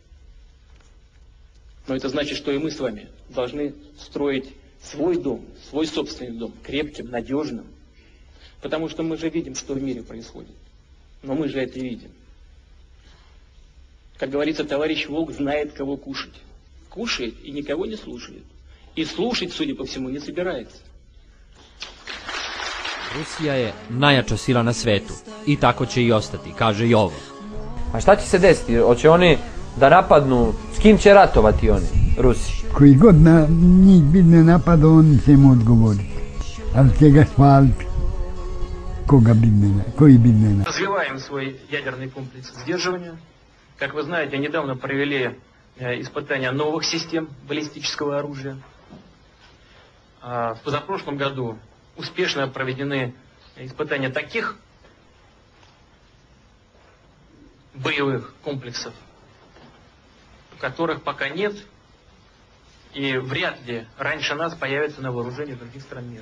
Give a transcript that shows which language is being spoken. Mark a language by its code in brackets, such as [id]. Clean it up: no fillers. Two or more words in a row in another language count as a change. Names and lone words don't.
[ru] Но это значит, что и мы с вами должны строить свой дом, свой собственный дом, крепким, надежным. Потому что мы же видим, что в мире происходит. Но мы же это видим. Как говорится, товарищ Волк знает, кого кушать. Кушает и никого не слушает. И слушать, судя по всему, не собирается. [sr] Rusija je najjača sila na svetu i tako će i ostati, kaže i ovo. A šta će se desiti? Hoće oni da napadnu? S kim će ratovati oni, Rusi? Koji god na njih bitne napada, oni će im odgovoriti. Ali će ga spaliti. Koji bitne. [ru] Развиваем свой ядерный комплекс сдерживания. Как вы знаете, недавно провели испытания новых систем баллистического оружия. В позапрошлом году успешно проведены испытания таких боевых комплексов, которых пока нет, и вряд ли раньше нас появятся на вооружении других стран мира.